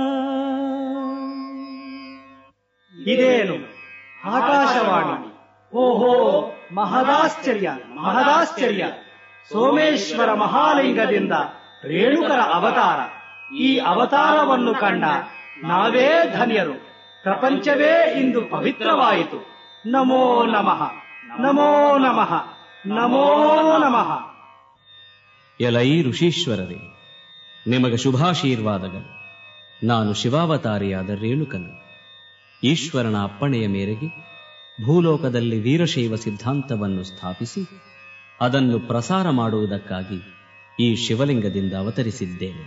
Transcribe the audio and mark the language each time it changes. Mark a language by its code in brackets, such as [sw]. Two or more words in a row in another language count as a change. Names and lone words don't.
[kn] ಇದೇನು ಆಕಾಶವಾಣಿ? ಓಹೋ, ಮಹದಾಶ್ಚರ್ಯ ಮಹದಾಶ್ಚರ್ಯ. ಸೋಮೇಶ್ವರ ಮಹಾಲಿಂಗದಿಂದ ರೇಣುಕರ ಅವತಾರ. ಈ ಅವತಾರವನ್ನು ಕಂಡ ನಾವೇ ಧನ್ಯರು. ಪ್ರಪಂಚವೇ ಇಂದು ಪವಿತ್ರವಾಯಿತು. [sa] ನಮೋ ನಮಃ, ನಮೋ ನಮಃ, ನಮೋ ನಮಃ. [kn] ಎಲೈ ಋಷೀಶ್ವರರೇ, ನಿಮಗೆ ಶುಭಾಶೀರ್ವಾದಗಳು. ನಾನು ಶಿವಾವತಾರಿಯಾದ ರೇಣುಕನು. ಈಶ್ವರನ ಅಪ್ಪಣೆಯ ಮೇರೆಗೆ ಭೂಲೋಕದಲ್ಲಿ ವೀರಶೈವ ಸಿದ್ಧಾಂತವನ್ನು ಸ್ಥಾಪಿಸಿ ಅದನ್ನು ಪ್ರಸಾರ ಮಾಡುವುದಕ್ಕಾಗಿ ಈ ಶಿವಲಿಂಗದಿಂದ ಅವತರಿಸಿದ್ದೇನೆ.